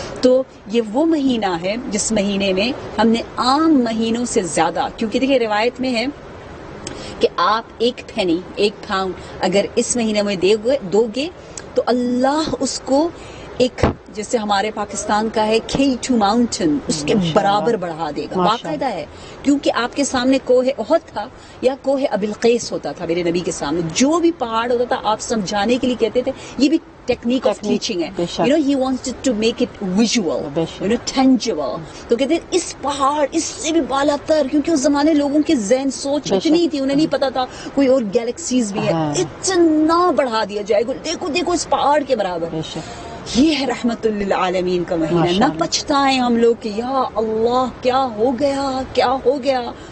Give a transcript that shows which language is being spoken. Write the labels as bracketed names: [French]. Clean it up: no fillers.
[Urdu] تو یہ وہ مہینہ ہے جس مہینے میں ہم نے عام مہینوں سے زیادہ، کیونکہ دیکھیں روایت میں ہے کہ آپ 1 پھینی 1 پاؤنڈ اگر اس مہینے میں دو گے تو اللہ اس کو ایک، جیسے ہمارے پاکستان کا ہے K2 ماؤنٹین، اس کے برابر بڑھا دے گا. باقاعدہ ہے، کیونکہ آپ کے سامنے کوہ احد تھا یا کوہ ابلقیس ہوتا تھا میرے نبی کے سامنے. جو بھی پہاڑ ہوتا تھا آپ سمجھانے کے لیے کہتے تھے. یہ بھی [English] technique of teaching [Urdu] ہے. [English] he wanted to make it visual, tangible. [Urdu] تو کہتے ہیں اس پہاڑ اس سے بھی بالا تر، کیونکہ اس زمانے لوگوں کے ذہن سوچ اتنی تھی، انہیں نہیں پتا تھا کوئی اور گیلیکسیز بھی ہے. اتنا بڑھا دیا جائے گا، دیکھو اس پہاڑ کے برابر. یہ ہے رحمت للعالمین کا مہینہ. نہ پچھتائیں ہم لوگ کہ یا اللہ کیا ہو گیا.